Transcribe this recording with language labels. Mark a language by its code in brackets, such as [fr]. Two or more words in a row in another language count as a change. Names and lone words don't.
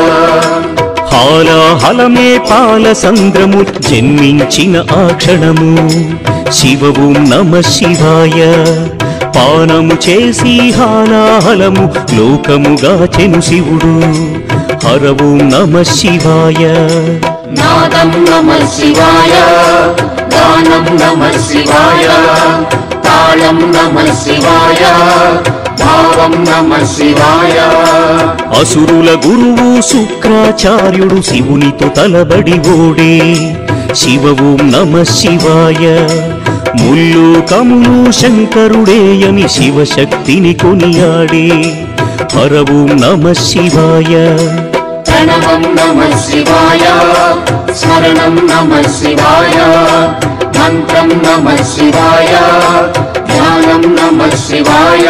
[te] హాలాహలమే పాల సంద్రము జన్మించిన ఆ క్షణము [sa] శివ ఓం నమః శివాయ [te] పానము చేసి హాలాహలము లోకముగా చెను శివుడు [sa] హర ఓం నమః శివాయ नादं नमः शिवाय गानं नमः शिवाय तालं नमः शिवाय भावं नमः शिवाय [te] అసురుల గురువు శుక్రాచార్యుడు శివునితో తలబడి ఓడే [sa] శివ ఓం నమః శివాయ [te] ముల్లోకములు శంకరుడేయని శివశక్తిని కొనియాడే [sa] హర ఓం నమః శివాయ प्रणवं नमः शिवाय स्मरणं नमः शिवाय मंत्रं नमः शिवाय ध्यानं నమః శివాయ